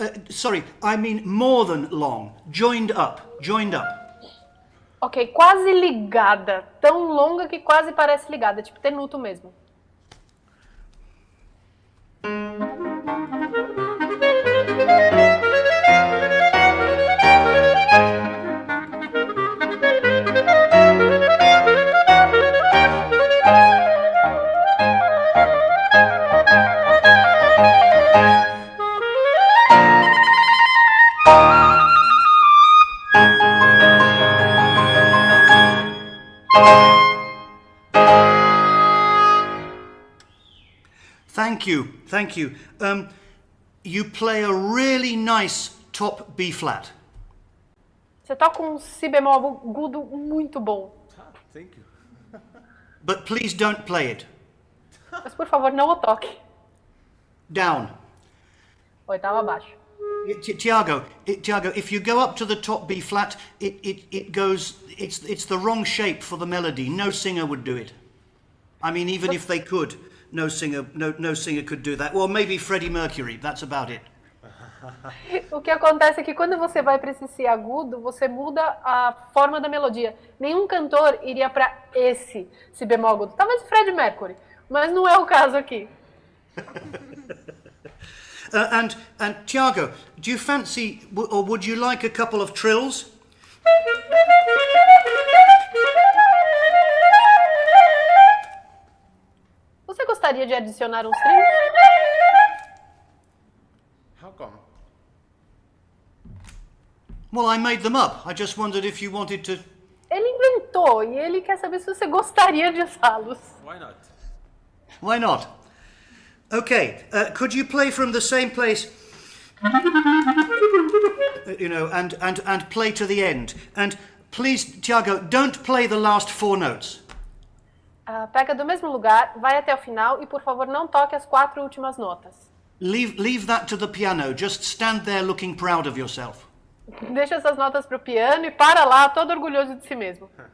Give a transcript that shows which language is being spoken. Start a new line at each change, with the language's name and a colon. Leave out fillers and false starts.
English: Sorry. I mean more than long. Joined up.
Portuguese: Ok, quase ligada. Tão longa que quase parece ligada, tipo tenuto mesmo.
English: Thank you, thank you. You play a really nice top B flat.
Portuguese: Você toca um si bemol agudo muito bom.
English: Thank you. But please don't play it.
Portuguese: Mas por favor, não o toque.
English: Down.
Portuguese: Oitava abaixo.
English: Tiago, if you go up to the top B flat, it goes, it's the wrong shape for the melody. No singer would do it. I mean, even if they could, no singer could do that. Well, maybe Freddie Mercury, that's about it.
Portuguese: O que acontece é que quando você vai para esse si agudo, você muda a forma da melodia. Nenhum cantor iria para esse si bemol agudo. Talvez Freddie Mercury, mas não é o caso aqui.
English: And Tiago, do you fancy, or would you like a couple of trills?
Portuguese: Você gostaria de adicionar uns trilhos?
English: How come? Well, I made them up. I just wondered if you wanted to...
Portuguese: Ele inventou e ele quer saber se você gostaria de usá-los.
English: Why not? Why not? Okay, could you play from the same place, you know, and play to the end? And please, Tiago, don't play the last 4 notes.
Portuguese: Pega do mesmo lugar, vai até o final e, por favor, não toque as 4 últimas notas.
English: Leave that to the piano. Just stand there looking proud of yourself.
Portuguese: Deixa essas notas pro piano e para lá, todo orgulhoso de si mesmo.